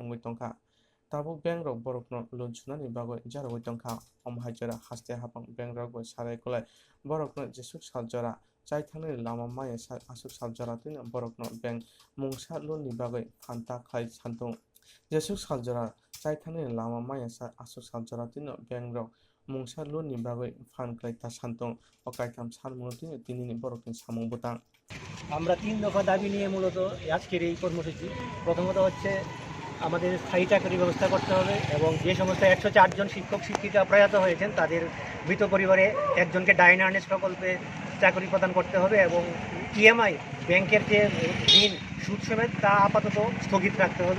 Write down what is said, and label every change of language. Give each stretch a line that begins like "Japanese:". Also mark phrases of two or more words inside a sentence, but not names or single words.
Kok Borok: wngwi tongkha tabuk bank rok borokno loan sunani bagoi jarogoi tongkha omhai jora haste hapang bank rok bai sarai kolai borokno jesuk sal jora chai thangnani lama maya asuk sal jora tino borokno bank mungsa loan ni bagoi phanta khai santung jesuk sal jora chai thangnani lama maya asuk sal jora tino bank rok mungsa loan ni bagoi fan klai ta santong o kaitam san munutini tinini borokni samung butang
Bangla: আমরা ৩ দফা দাবি নিয়ে মূলত আজকের এই কর্মসূচি। প্রথমত হচ্ছে আমাদের স্থায়ী চাকরি ব্যবস্থা করতে হবে এবং যে সমস্ত ১০৪ জন শিক্ষক শিক্ষিকা প্রয়াত হয়েছেন তাদের মৃত পরিবারে একজনকে
English: dying harness
Bangla: প্রকল্পে চাকরি প্রদান করতে হবে এবং ইএমআই ব্যাংকের যে ঋণ সুদ সমেত তা আপাতত স্থগিত রাখতে হবে।